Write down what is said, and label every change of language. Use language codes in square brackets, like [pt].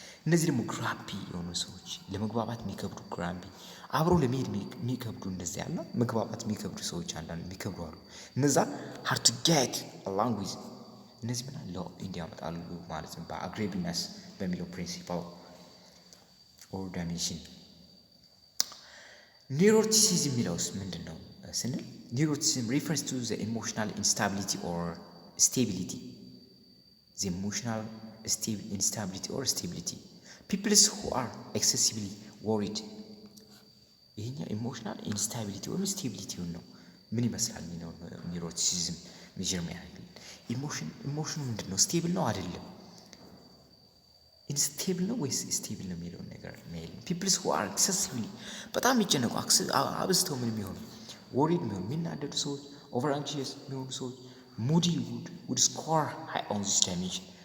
[am] እነዚህ ደግሞ ግራምፒ የሆኑ ሰዎች ለመግባባት የሚከብዱ ግራምፒ አብሮ ለመሄድ የሚከብዱ እንደዚህ ያለ መግባባት የሚከብዱ ሰዎች አንዳንድ የሚከብዱ አሉ። እነዛ [en] hard to get along with [am] እነዚህ ምን አለው እንዲያመጣሉ ማለት ነው በአግሬቢነስ በሚለው ፕሪንሲፓል ኦር ዳይሜንሽን። ኒውሮቲሲዝም የሚለውስ ምንድን ነው ስንል ኒውሮቲሲዝም [en] refers to the emotional instability or stability. The emotional instability or stability. People who are excessively worried. [am] ይሄኛው ኢሞሽናል ኢንስታቢሊቲ ወይም ስቴቢሊቲ ነው። ምን ይመስላል ነው ኒውሮቲሲዝም ሜጀር ያደርጋል። ኢሞሽኑ ምንድን ነው? ስቴብል ነው አይደለም? ኢንስቴብል ነው ወይስ ስቴብል ነው የሚለውን ነገር ነው። [en] people who are excessively [am] በጣም የሚጨነቁ አብዝተው ምን የሚሆኑ [en] worried [am] የሚሆኑ የሚናደዱ ሰዎች [en] over anxious [am] የሚሆኑ ሰዎች [en] moody would score high on this dimension.